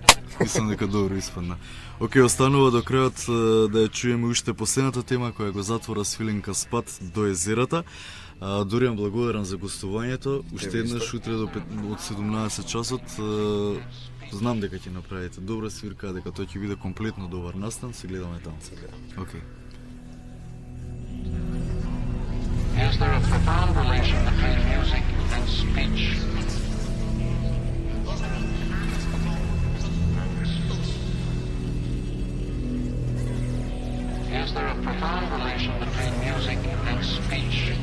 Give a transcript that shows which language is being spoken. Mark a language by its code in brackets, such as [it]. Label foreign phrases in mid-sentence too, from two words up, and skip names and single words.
[mk] Мислам дека добро испадна. Океј, останува до крајот да ја чуеме уште последната тема која го затвора свиленка спад до езерата. Доријан, благодарам за гостувањето. Уште еднаш утре од 17 часот. Знам дека ќе направите добра свирка, дека тоа ќе биде комплетно добар настан. Се гледаме таму. Океј. [en] Is there a profound relation between music and speech? Is there a profound relation between music and speech?